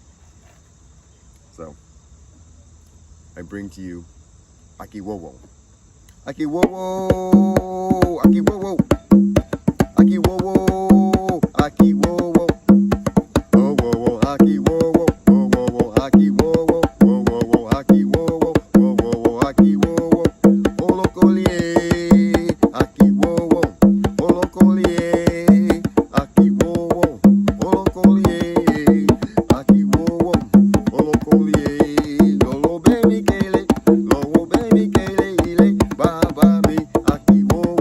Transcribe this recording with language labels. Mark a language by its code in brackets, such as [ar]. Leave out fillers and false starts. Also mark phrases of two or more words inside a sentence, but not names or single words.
[en] So, I bring to you Akiwowo. [yo] Akiwowo, Akiwowo, Akiwowo, Akiwowo, oh, whoa, whoa, Akiwowo, oh, whoa, whoa, Akiwowo, oh, whoa, whoa, Akiwowo, oh, whoa, whoa, Akiwowo, Olokolie, Akiwowo, Olokolie, Akiwowo, Olokolie, Akiwowo, Olokolie, Lolo Bemi Kele, Lolo Bemi Kele, Ile, Baba mi, Akiwowo.